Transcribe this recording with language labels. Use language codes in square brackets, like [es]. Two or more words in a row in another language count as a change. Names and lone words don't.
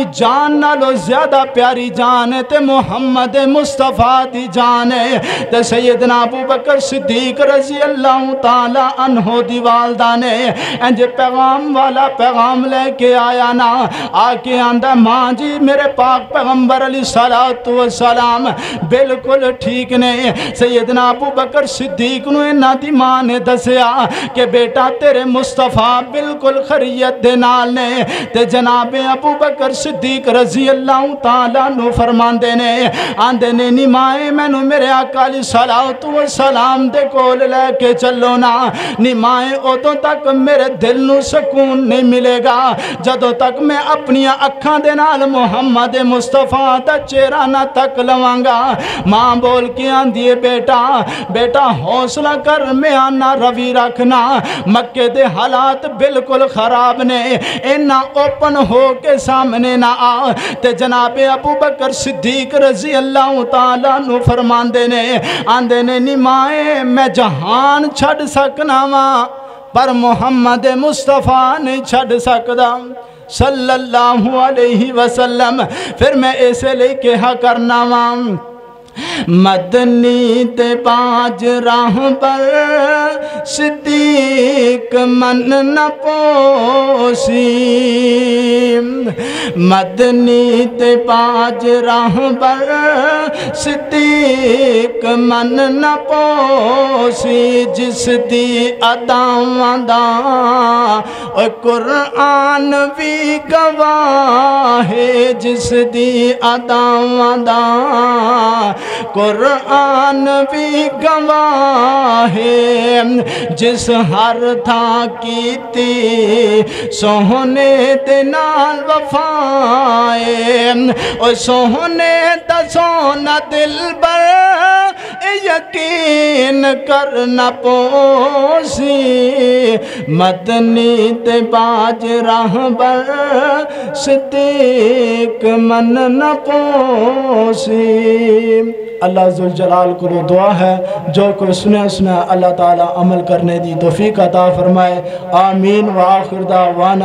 [pa] جان نالو زیادہ پیاری جان ہے تے محمد مصطفیٰ دی جان ہے تے سیدنا ابو بکر صدیق [ar] رضی اللہ تعالی عنہ [pa] دی والدہ نے انج پیغام والا پیغام لے کے آیا نا آ کے آندہ ماں جی میرے پاک پیغمبر [ar] علیہ الصلوۃ والسلام [pa] بالکل ٹھیک نے سیدنا ابو بکر صدیق نو انہاں دی ماں نے دسیا کہ بیٹا تیرے مصطفیٰ بالکل خریت دے نال نے تے جناب ابو بکر صدیق [ar] رضی اللہ تعالیٰ [pa] نو فرماندے نے آندے نے نی مائے میں نو میرے آقا [ar] علیہ الصلوۃ والسلام [pa] دے کول لے کے چلو نا نی مائے ادوں تک میرے دل نو سکون نہیں ملے گا جدوں تک میں اپنی اکھاں دے نال محمد مصطفیٰ دا چہرہ نہ تک لواں گا ماں بول کے آندی ہے بیٹا حوصلہ کر میں آنا روی رکھنا مکے دے حالات بالکل خراب نے اینا اوپن ہو کے سامنے نہ آ تے جناب ابو بکر صدیق [ar] رضی اللہ تعالیٰ [pa] نو فرماندے نے آندے نے نی مائے میں جہان چھڑ سکنا ماں پر محمد مصطفیٰ نہیں چھڑ سکدا [ar] صلی اللہ علیہ وسلم [pa] پھر میں ایسے لے کے ہاں کرنا ماں مدنی تے پاج راہ پر صدیق من نہ پوسی مدنی تے پاج راہ پر صدیق من نہ پوسی جس دی اداواں دا اے قرآن بھی گواہ ہے جس دی اداواں دا قرآن بھی گواہ ہے جس ہر تھا کیتی سوہنے دے نال وفائے او سوہنے دا سونا دل بر یقین کرنا پوسی مدنی تے باج راہ بر صدیق من نہ پوسی اللہ ذوالجلال کو دعا ہے جو کوئی سنے اللہ تعالی عمل کرنے دی توفیق عطا فرمائے آمین [ar] وآخر دعوانا